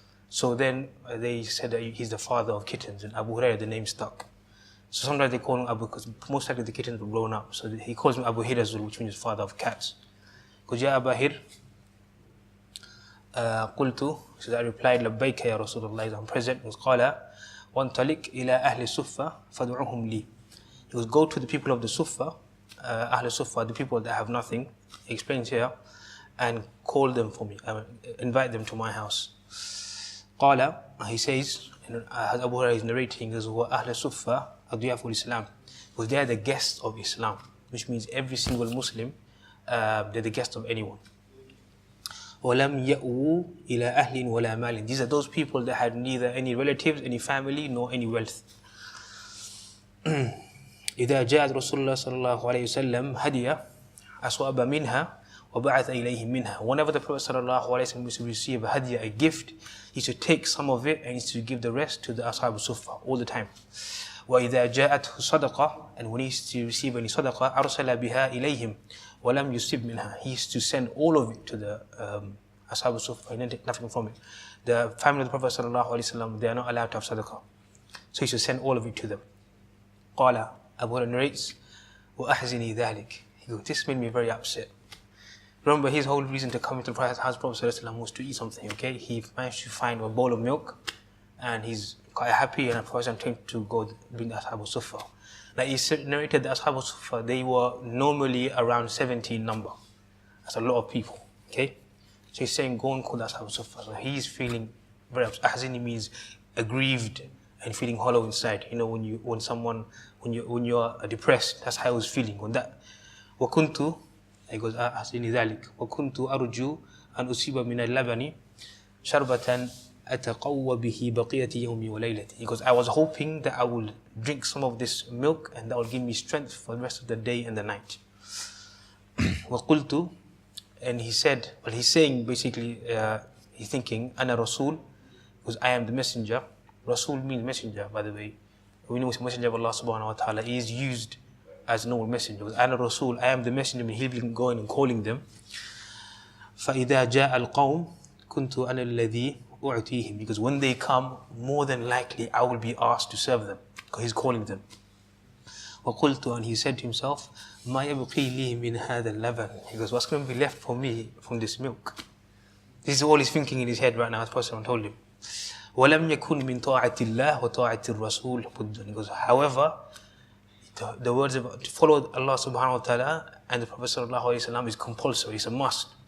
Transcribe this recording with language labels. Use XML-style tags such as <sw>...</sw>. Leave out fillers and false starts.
<en>So then they said that he's the father of kittens, and Abu Hurairah, the name stuck. So sometimes they call him Abu, because most likely the kittens were grown up. So he calls him Abu Hir as well, which means father of cats. Because Ya Aba Hir,</en> <ar>قلت,</ar> <en>so I replied,</en> <ar>لبيك يا رسول الله,</ar> <en>I'm present.</en> <ar>قال وانطلق إلى أهل الصفة فادعوهم لي.</ar> <en>He goes, go to the people of the Sufa, Ahl Sufa, the people that have nothing, he explains here, and call them for me, invite them to my house.</en> <ar>قال,</ar> <en>he says, as Abu Hurairah is narrating, he goes, Ahl Sufa adiyaful Islam, because they are the guests of Islam, which means every single Muslim, they're the guest of anyone.</en> <ar>وَلَمْ يَأْوُوا إِلَىٰ أَهْلٍ وَلَا مَالٍ.</ar> <en>These are those people that had neither any relatives, any family, nor any wealth.</en> <ar>إذا جاءت رسول الله صلى الله عليه وسلم هدية أصاب منها وبعث إليهم منها.</ar> <en>Whenever the Prophet</en> <ar>صلى الله عليه وسلم</ar> <en>used to receive a hadiyah, a gift, he used to take some of it and he used to give the rest to the Ashab Sufa all the time.</en> <ar>وإذا جاءته صدقة,</ar> <en>and when he used to receive any</en> <ar>صدقة أرسل بها إليهم ولم يصب منها.</ar> <en>He used to send all of it to the Ashab Sufa. He didn't take nothing from it. The family of the Prophet</en> <ar>صلى الله عليه وسلم,</ar> <en>they are not allowed to have صدقة, so he used to send all of it to them.</en> <ar>قال,</ar> <en>Abu Hurairah narrates,</en> <ar>وَأَحْزِنِي ذَلِكَ.</ar> <en>He goes, this made me very upset. Remember, his whole reason to come into the Prophet's house, Prophet ﷺ, was to eat something, okay? He managed to find a bowl of milk, and he's quite happy, and the Prophet came to go bring the Ashab Sufa. Now, he narrated the Ashab Sufa, they were normally around 70 in number. That's a lot of people, okay? So he's saying, go and call the Ashab Sufa. So he's feeling very upset. Ahzini means aggrieved and feeling hollow inside. You know, when you're depressed, that's how I was feeling. When that,</en> <ar>وَكُنْتُ,</ar> <en>he goes,</en> <ar>أحسني ذلك, وَكُنْتُ أرجو أن أصيب من اللبن شربة أتقوى به بقية يومي وليلتي.</ar> <en>He goes, I was hoping that I will drink some of this milk and that will give me strength for the rest of the day and the night.</en> <ar>وَقُلْتُ,</ar> <en>and he said, well, he's saying basically, he's thinking,</en> <ar>أنا رسول,</ar> <en>because I am the messenger. Rasul means messenger, by the way. We know messenger of Allah subhanahu wa ta'ala is used as a normal messenger. Ana Rasul, I am the messenger, he'll be going and calling them.</en> <ar>فَإِذَا جَاءَ الْقَوْمِ كُنْتُ أَنَا الَّذِي أُعْتِيهِمْ.</ar> <en>Because when they come, more than likely I will be asked to serve them, because he's calling them.</en> <ar>وَقُلْتُ,</ar> <en>and he said to himself,</en> <ar>مَا يَبْقِي لِي مِنْ هَذَا اللَّبَنِ.</ar> <en>He goes, what's going to be left for me from this milk? This is all he's thinking in his head right now, as Prophet told him.</en> <ar>وَلَمْ يَكُنْ مِنْ طَاعَةِ اللَّهِ وَطَاعَةِ الرَّسُولِ بُدٌّ.</ar> <en>He goes, however, the words about to follow Allah subhanahu wa ta'ala and the Prophet sallallahu alayhi wa sallam is compulsory, it's a must.</en>